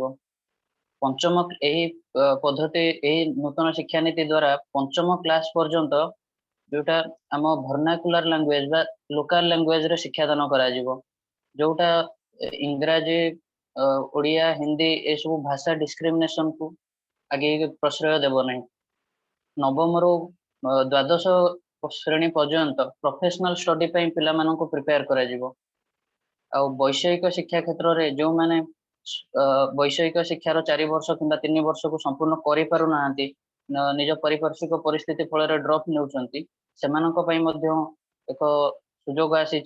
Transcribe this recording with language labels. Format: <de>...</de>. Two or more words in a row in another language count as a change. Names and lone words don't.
<or>ପଞ୍ଚମ ଏହି ପଦ୍ଧତି, ଏହି ନୂତନ ଶିକ୍ଷାନୀତି ଦ୍ୱାରା ପଞ୍ଚମ କ୍ଲାସ ପର୍ଯ୍ୟନ୍ତ ଯୋଉଟା ଆମ</or> <en>vernacular language</en> <or>ବା</or> <en>local language</en> <or>ଶିକ୍ଷାଦାନ କରାଯିବ, ଯୋଉଟା ଇଂରାଜୀ, ଓଡ଼ିଆ, ହିନ୍ଦୀ ଏସବୁ ଭାଷା ଡିସ୍କ୍ରିମିନେସନକୁ ଆଗେଇ ପ୍ରଶ୍ରୟ ଦେବ ନାହିଁ। ନବମ ରୁ ଦ୍ୱାଦଶ ଶ୍ରେଣୀ ପର୍ଯ୍ୟନ୍ତ</or> <en>professional study</en> <or>ପାଇଁ ପିଲାମାନଙ୍କୁ ପ୍ରିପେୟାର କରାଯିବ। ଆଉ ବୈଷୟିକ ଶିକ୍ଷା କ୍ଷେତ୍ରରେ ଯେଉଁମାନେ ବୈଷୟିକ ଶିକ୍ଷାର 4 ବର୍ଷ କିମ୍ବା 3 ବର୍ଷକୁ ସମ୍ପୂର୍ଣ୍ଣ କରିପାରୁନାହାନ୍ତି, ନିଜ ପାରିପାର୍ଶ୍ୱିକ ପରିସ୍ଥିତି ଫଳରେ ଡ୍ରପ୍ ନେଉଛନ୍ତି, ସେମାନଙ୍କ ପାଇଁ ମଧ୍ୟ ଏକ ସୁଯୋଗ ଆସିଛି।</or>